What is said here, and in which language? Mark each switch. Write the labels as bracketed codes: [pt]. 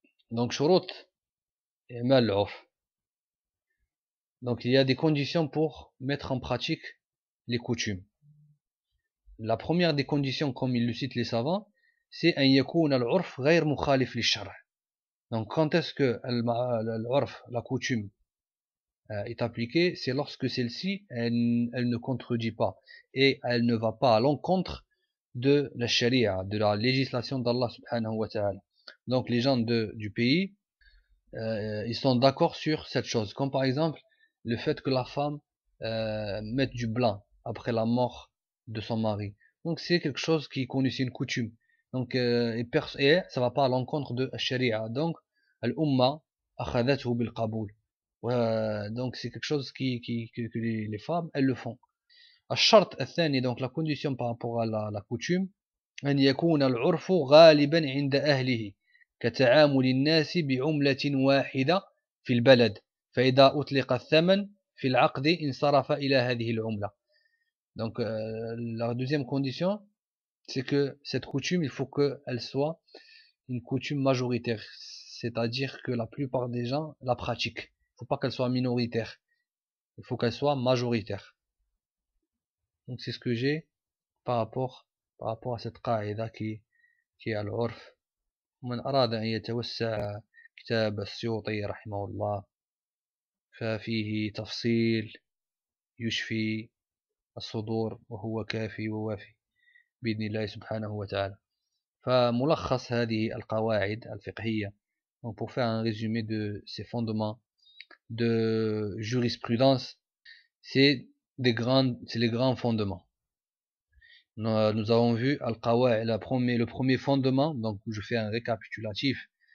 [fr] Donc [ar] شروط إعمال العرف. [fr] Donc il y a des conditions pour mettre en pratique les coutumes. La première des conditions, comme ils le citent les savants, c'est [ar] أن يكون العرف غير مخالف للشرع. [fr] Donc quand est-ce que العرف, la coutume est appliquée, c'est lorsque celle-ci elle ne contredit pas et elle ne va pas à l'encontre de la charia, de la législation d'Allah subhanahu wa ta'ala. Donc les gens du pays ils sont d'accord sur cette chose, comme par exemple le fait que la femme mette du blanc après la mort de son mari. Donc c'est quelque chose qui connaît une coutume, donc et ça va pas à l'encontre de la charia, donc l'umma [ar] akhadathu bil qabul. [fr] Donc c'est quelque chose que les femmes elles le font. [ar] الشرط الثاني, [fr] donc la condition par rapport à la coutume, [ar] أن يكون العرف غالبا عند أهله كتعامل الناس بعملة واحدة في البلد فإذا أطلق الثمن في العقد انصرف إلى هذه العملة. [fr] Donc, la deuxième condition, c'est que cette coutume, il faut qu'elle soit une coutume majoritaire. C'est-à-dire que la plupart des gens la pratiquent. Il ne faut pas qu'elle soit minoritaire. Il faut qu'elle soit majoritaire. Donc, c'est ce que j'ai par rapport à cette qaïda qui est à l'orf. [ar] من أراد أن يتوسع كتاب السيوطي رحمه الله ففيه تفصيل يشفي الصدور وهو كافي ووافي بإذن الله سبحانه وتعالى. فملخص هذه القواعد الفقهية [fr] donc pour faire un résumé de ces fondements de jurisprudence, c'est les grands fondements. Nous avons vu le premier fondement, donc je fais un récapitulatif.